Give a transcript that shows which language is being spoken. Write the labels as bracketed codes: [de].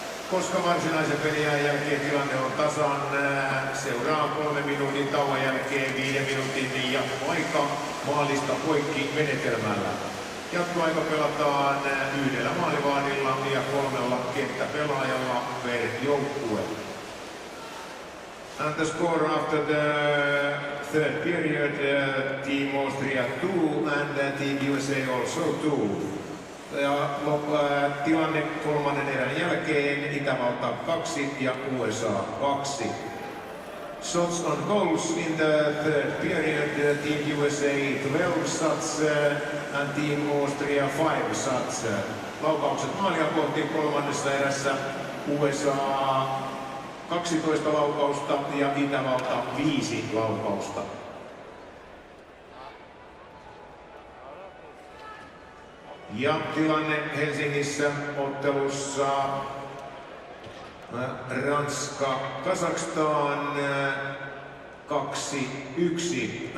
[fi] Koska varsinaisen pelin jälkeen tilanne on tasan, seuraa 3 minuutin tauon jälkeen 5 minuutin jatkoaika maalista poikki menetelmällä. Jatkoaika pelataan 1 maalivahdilla ja 3 kenttäpelaajalla per joukkue. [en] And the score after the third period, Team Austria 2 and Team USA also 2. [fi] Ja tilanne kolmannen erän jälkeen Itävalta 2 ja USA 2. [en] Shots on goals in the third period, Team USA 12 shots and Team Austria 5 shots. [fi] Laukaukset maalia kohti kolmannessa erässä USA 12 laukausta ja Itävalta 5 laukausta. Ja tilanne Helsingissä ottelussa Ranska, Kazakstan 2-1.